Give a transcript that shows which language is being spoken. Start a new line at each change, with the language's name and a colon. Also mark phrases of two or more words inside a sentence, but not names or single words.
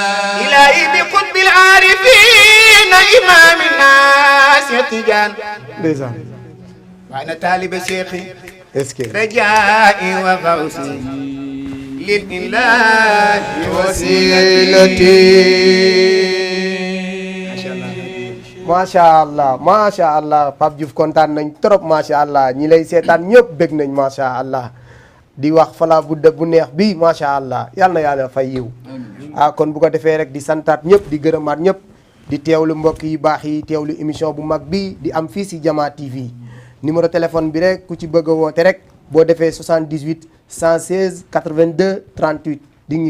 Arabic: إلهي بقطب العارفين إمام الناس يتجان وأنا طالب شيخي رجائي وغوثي للإله وسيلتي ما شاء الله ما شاء الله
Wolof: Pape Diouf kontaan nañ trop
Arabic: ما شاء الله
Wolof: ñi lay seetaan ñëpp bég nañ
Arabic: ما شاء الله
Wolof: di wax fala budda bu neex bi
Arabic: ما شاء الله
Wolof: yal na yàlla fay yiw kon bu ko defee rek di santaat ñëpp di gërëmaat ñëpp di teewlu mbokk yi baax yi teewlu émission bu mag bi di am fii si Jama TV
French: numéro téléphone
Wolof: bi rek ku ci bëgg a woote rek boo defee 78 116 82 38 di ñu